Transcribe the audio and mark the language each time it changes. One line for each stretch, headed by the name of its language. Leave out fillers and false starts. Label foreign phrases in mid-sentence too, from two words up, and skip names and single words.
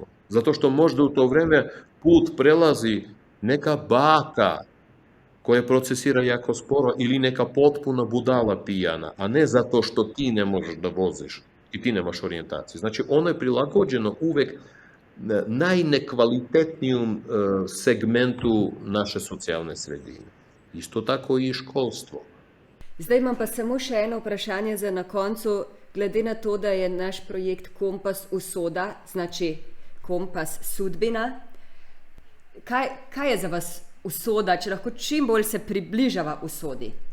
Serbian: Zato što možda u to vreme put prelazi neka baka koja procesira jako sporo ili neka potpuna budala pijana, a ne zato što ti ne možeš da voziš i ti nemaš orijentacije. Znači, ono je prilagođeno uvek najnekvalitetnijom segmentu naše socijalne sredine. Isto tako i školstvo.
Slovenian: Zdaj imam pa samo še eno vprašanje za na koncu. Glede na to, da je naš projekt Kompas usoda, znači kompas sudbina, kaj je za vas usoda, če lahko čim bolj se približava usodi?